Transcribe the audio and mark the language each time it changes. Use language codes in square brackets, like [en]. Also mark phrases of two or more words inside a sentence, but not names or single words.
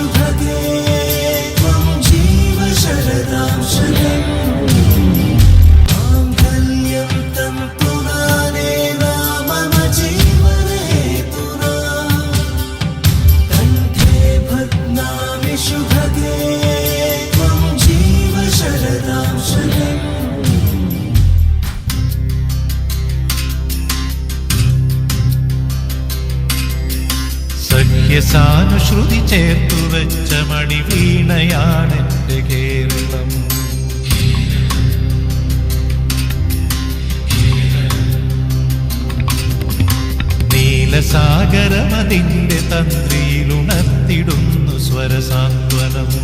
[sa] शुभगे त्वं जीव शरदां शरम् माङ्गल्यं तन्तुनानेन मम जीवनहेतुना कण्ठे बध्नामि शुभगे त्वं जीव शरदां शरम् [ml] സഖ്യസാനുശ്രുതി ചേർത്തു വെച്ച മണിവീണയാണെന്റെ കേരളം. നീലസാഗരമതിന്റെ തന്ത്രിയിലുണർത്തിടുന്നു സ്വരസാന്ത്വനം.